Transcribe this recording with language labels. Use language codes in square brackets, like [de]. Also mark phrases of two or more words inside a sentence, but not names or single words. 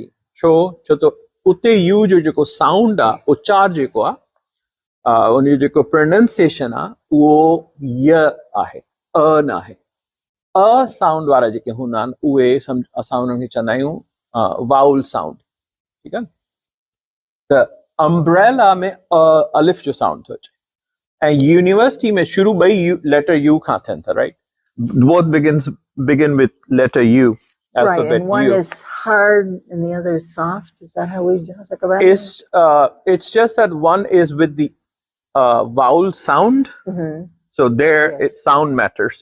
[sd] छो त उते यू जो जेको साउंड आहे, उचार जेको आहे, उन जो जेको प्रोनाउंसिएशन आहे उहो य आहे, अ न आहे. अ साउंड वारा जेके हूंदा आहिनि उहे असां उन्हनि खे चवंदा आहियूं [en] vowel sound. [sd] ठीकु आहे. त अम्ब्रेला में अलिफ जो साउंड थो अचे ऐं यूनिवर्सिटी में शुरू ॿई [en] letter U [sd] खां थियनि था, राइट? [en] Both begin with letter U. Right, Alphabet and one U. is hard and the other is soft. Is that how we talk about it? It's just that one is with the vowel sound. Mm-hmm. So there, Yes. sound matters.